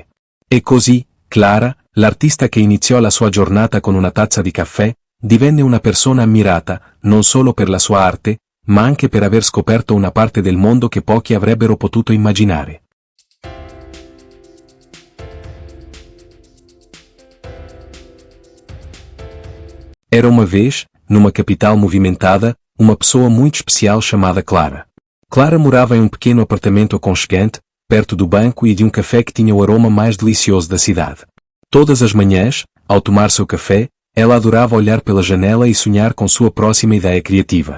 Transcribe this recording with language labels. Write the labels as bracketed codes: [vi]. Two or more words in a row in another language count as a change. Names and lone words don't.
[it] E così, Clara, l'artista che iniziò la sua giornata con una tazza di caffè, divenne una persona ammirata, non solo per la sua arte, ma anche per aver scoperto una parte del mondo che pochi avrebbero potuto immaginare. [pt] Era uma vez, numa capital movimentada, uma pessoa muito especial chamada Clara. Clara morava em um pequeno apartamento aconchegante, perto do banco e de um café que tinha o aroma mais delicioso da cidade. Todas as manhãs, ao tomar seu café, ela adorava olhar pela janela e sonhar com sua próxima ideia criativa.